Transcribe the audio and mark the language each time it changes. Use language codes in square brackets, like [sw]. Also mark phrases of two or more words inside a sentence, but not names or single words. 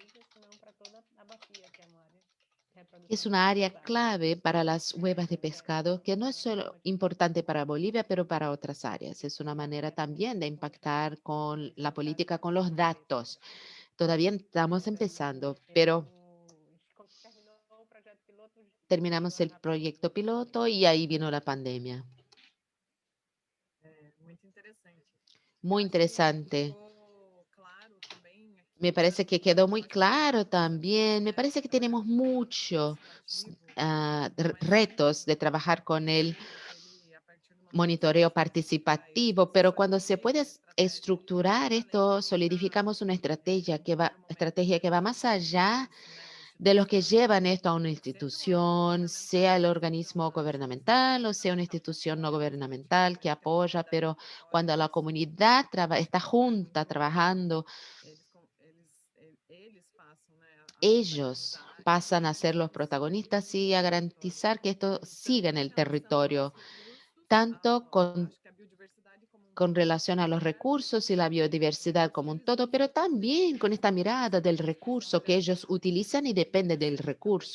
[es] Es una área clave para las huevas de pescado, que no es solo importante para Bolivia, pero para otras áreas. Es una manera también de impactar con la política, con los datos. Todavía estamos empezando, pero terminamos el proyecto piloto y ahí vino la pandemia. [pt] muito interessante. [es] Muy interesante. [pt] Ficou claro também aqui [es] Me parece que quedó muy claro también. Me parece que tenemos muchos retos de trabajar con el monitoreo participativo, pero cuando se puede estructurar esto, solidificamos una estrategia que va más allá de los que llevan esto a una institución, sea el organismo gubernamental o sea una institución no gubernamental que apoya, pero cuando la comunidad está junta trabajando, [pt] eles passam, né, [es] ellos pasan a ser los protagonistas y a garantizar que esto siga en el territorio, tanto con relación a los recursos y la biodiversidad como un todo, pero también con esta mirada del recurso que ellos utilizan y depende del recurso.